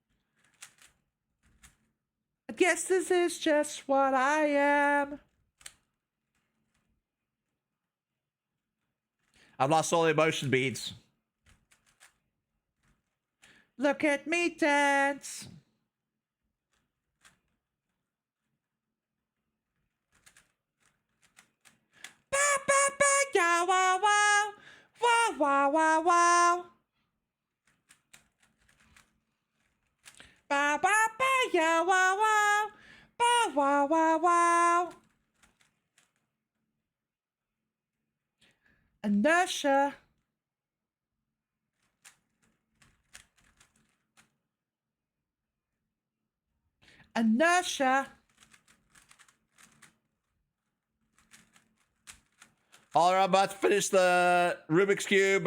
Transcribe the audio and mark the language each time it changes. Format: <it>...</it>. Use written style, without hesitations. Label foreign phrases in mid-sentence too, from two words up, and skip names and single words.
<en>I guess this is just what I am. I've lost all the emotion beads. Look at me dance. Ba ba ba ya wow wow wow wow wow wow. Ba ba ba ya wow wow ba wow wow wow. Inertia. Inertia. All right, I'm about to finish the Rubik's Cube.</en>